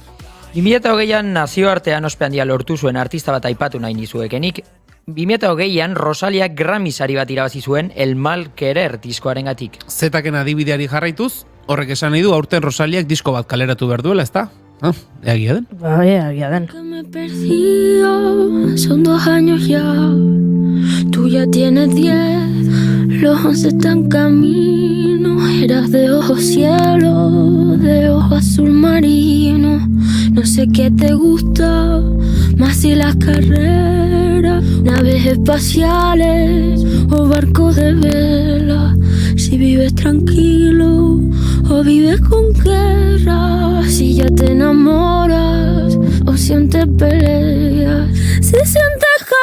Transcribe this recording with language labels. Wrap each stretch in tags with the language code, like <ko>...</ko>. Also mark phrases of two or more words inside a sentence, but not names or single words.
<eu>2008an nazioartean ospe handia lortu zuen artista bat aipatu nahi nizuekenik. 2008an Rosalia Grammy sari bat irabazi zuen El Mal Querer diskoarengatik. Zetaken adibideari jarraituz, horrek esan nahi du aurten Rosaliak disko bat kaleratu behar duela, ezta? Egia den? Egia den.</eu> <es>Que me he perdido, son 2 años ya, tú ya tienes 10, los 11 están camino, eras de ojos cielo, de ojo azul marino, no sé qué te gusta, más si las carreras, naves espaciales o barcos de vela, si vives tranquilo o vives con guerra, si ya te enamoras o sientes peleas, si sientes</es>